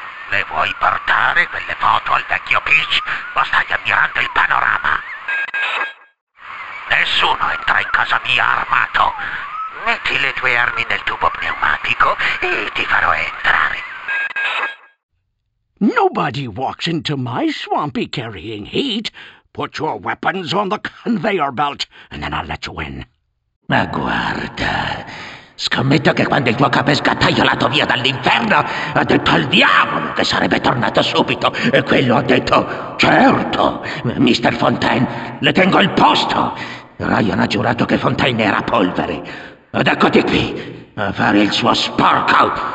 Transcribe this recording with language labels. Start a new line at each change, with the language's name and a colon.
Italian: Le vuoi portare quelle foto al vecchio Peach? Ma stai ammirando il panorama. Nessuno entra in casa mia armato. Metti le tue armi nel tubo pneumatico e ti farò entrare.
English: Nobody walks into my swampy carrying heat. Put your weapons on the conveyor belt and then I'll let you in.
Italian: Ma guarda... Scommetto che quando il tuo capo è sgattaiolato via dall'inferno, ha detto al diavolo che sarebbe tornato subito. E quello ha detto, certo, Mr. Fontaine, le tengo il posto. Ryan ha giurato che Fontaine era polvere. Ed eccoti qui, a fare il suo sporco.